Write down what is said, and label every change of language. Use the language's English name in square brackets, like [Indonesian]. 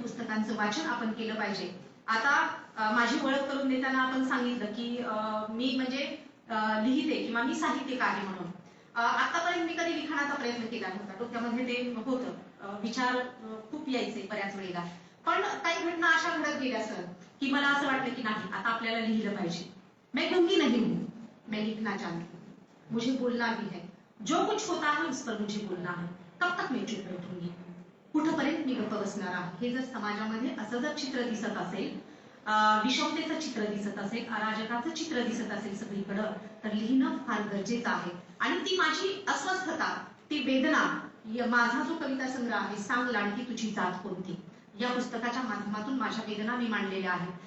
[Marathi] पुस्तकांचं वाचन आपण केलं पाहिजे. आता माझी ओळख करून देताना आपण सांगितलं की मी लिहिते किंवा मी साहित्यिक आहे म्हणून. आतापर्यंत मी कधी लिखाणाचा प्रयत्न केला नव्हता. डोक्यामध्ये ते होतं, विचार खूप यायचे बऱ्याच वेळेला. पण काही घटना अशा घडत गेल्या सर की मला असं वाटलं की नाही, आता आपल्याला लिहिलं पाहिजे. [Hindi] मैं गंगी नहीं हूं, मैं लिखना चाहती हूं, मुझे बोलना भी है. जो कुछ होता है उस पर मुझे बोलना है. कब तक मैं चुप बैठूंगी, [Marathi] कुठपर्यंत मी गप्प बसणार आहे. हे जर समाजामध्ये असं जर चित्र दिसत असेल, विषमतेचं चित्र दिसत असेल, अराजकाचं चित्र दिसत असेल सगळीकडं, तर लिहिणं फार गरजेचं आहे. आणि ती माझी अस्वस्थता, ती वेदना, माझा जो कविता संग्रह आहे सांग लाडकी तुझी जात कोणती, या पुस्तकाच्या माध्यमातून माझ्या वेदना मी मांडलेल्या आहेत.